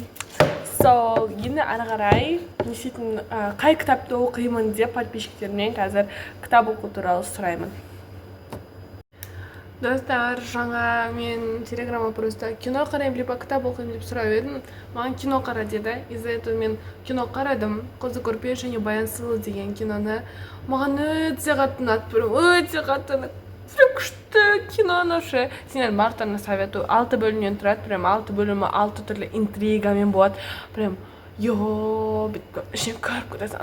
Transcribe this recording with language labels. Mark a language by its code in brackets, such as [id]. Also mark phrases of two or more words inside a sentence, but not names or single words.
[kk] Енді ары қарай не істейтін, қай кітапты оқимын деп подписчиктерімнен қазір кітап оқу туралы сұраймын. Достар, жаңа мен телеграмма просто кино қараймын, либо кітап оқимын деп сұрап едім. Маған кино қара деді. [ru] Из-за этого [kk] мен кино қарадым. Қозы көрпеш және Баян сұлу деген киноны. Маған өте қатты ұнады, өте қатты ұнады. Күшті киноны ше. Сендер барлықтарына советую. 6 бөлімнен тұрады, прям 6 бөлімі 6 түрлі интригамен болады. Прям бүйтіп ішіне кіріп кетесің.